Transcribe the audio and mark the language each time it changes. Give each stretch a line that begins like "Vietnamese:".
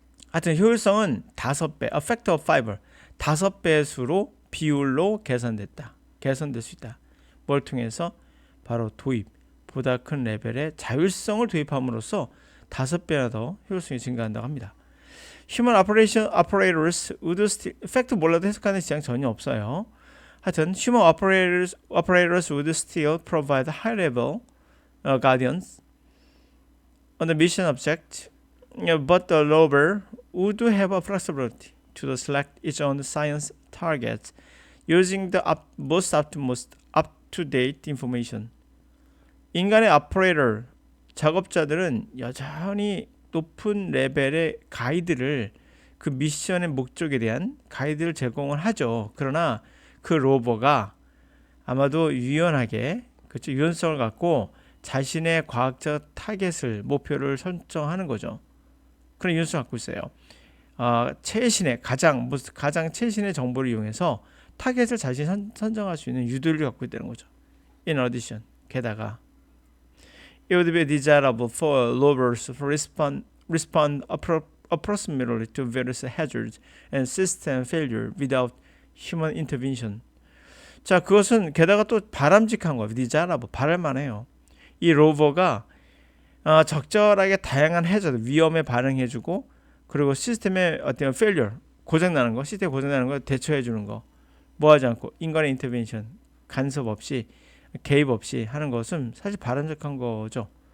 Korean: 하여튼 효율성은 5배,
English: a factor of 5,
Korean: 5배수로 비율로 개선될 수 있다. 뭘 통해서? 바로 도입, 보다 큰 레벨의 자율성을 도입함으로써 5배나 더 효율성이 증가한다고 합니다.
English: Human operators would still,
Korean: 팩트 몰라도 해석하는 지장 전혀 없어요. 하여튼
English: human operators would still provide high level guidance on the mission object, but the rover would have a flexibility to select its own science targets using the most up-to-date information.
Korean: 인간의 오퍼레이터, 작업자들은 여전히 높은 레벨의 가이드를, 그 미션의 목적에 대한 가이드를 제공을 하죠. 그러나 그 로버가 아마도 유연하게, 그렇죠? 유연성을 갖고 자신의 과학적 타겟을, 목표를 설정하는 거죠. 그런 유연성을 갖고 있어요. 최신의 가장 최신의 정보를 이용해서 타겟을 자신이 선정할 수 있는 유도를 갖고 있다는 거죠.
English: In addition,
Korean: 게다가
English: it would be desirable for rovers to respond approximately to various hazards and system failure without human intervention.
Korean: 자, 그것은 게다가 또 바람직한 거예요. desirable, 바랄만해요. 이 로버가 적절하게 다양한 해저드, 위험에 반응해주고, 그리고 시스템의 어떤 failure, 고장나는 거, 시스템 고장나는 거 대처해주는 거, 뭐 하지 않고 인간의 인터벤션, 간섭 없이, 개입 없이 하는 것은 사실 바람직한 거죠.